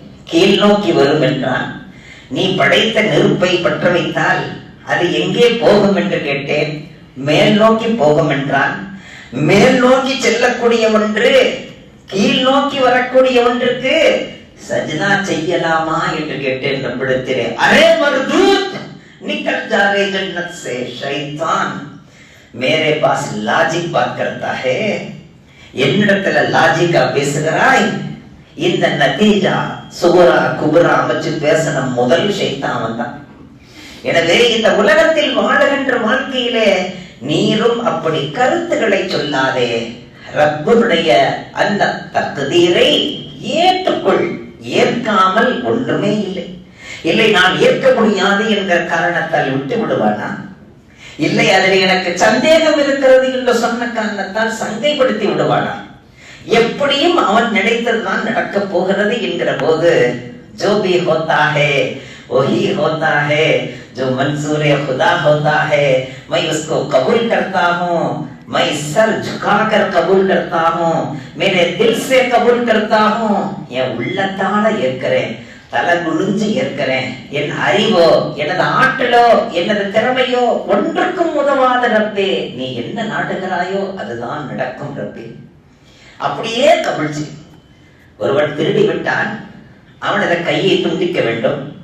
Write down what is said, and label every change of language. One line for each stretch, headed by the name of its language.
Tamil: கீழ் நோக்கி வரும் என்றான். நீ படைத்த நெருப்பை பற்ற வைத்தால் அது எங்கே போகும் என்று கேட்டேன். மேல் நோக்கி போகும் என்றான். மேல் நோக்கி செல்லக்கூடிய ஒன்று கீழ் நோக்கி வரக்கூடிய ஒன்றுக்கு சஜ்தா செய்யலாமா என்று கேட்டேன் நம்மிடத்திலே.
Hindi: அரே மர்தூத், நிக்கல் जा रहे जन्नत से, शैतान मेरे पास लॉजिक बात करता है,
Tamil: என்னிடத்துல லாஜிக்கா பேசுகிறாய். இந்த நதீஜா சுகுரா குபுரா அமைச்சு பேசின முதல் ஷைத்தான் தான். எனவே இந்த உலகத்தில் வாழுகின்ற வாழ்க்கையிலே நீரும் அப்படி கருத்துக்களை சொல்லாதே. ரப்புடைய அந்த தக்தீரை ஏற்றுக்கொள். ஏற்காமல் ஒன்றுமே இல்லை. இல்லை, நான் ஏற்க முடியாது என்கிற காரணத்தால் விட்டு விடுவானா? இல்லை, அதில் எனக்கு சந்தேகம் இருக்கிறது என்று சொன்ன காரணத்தால் சங்கைப்படுத்தி விடுவானா? எப்படியும் அவன் நினைத்ததுதான் நடக்க போகிறது என்கிற போது
Hindi: जो भी होता है वही होता है, जो मंजूर खुदा होता है मैं उसको कबूल करता हूँ, मैं सर झुकाकर कबूल करता हूँ, मेरे दिल से कबूल करता हूँ.
Tamil: என் உள்ளத்தால ஏற்கிறேன், தலை குனிஞ்சு ஏற்கிறேன். என் அறிவோ எனது ஆற்றலோ எனது திறமையோ ஒன்றுக்கும் உதவாத ரப்பே, நீ என்ன நாடுகிறாயோ அதுதான் நடக்கும் ரப்பே. அப்படியே கபிழ்ச்சி. ஒருவன் திருடி விட்டான், அவனது கையை துண்டிக்க வேண்டும்.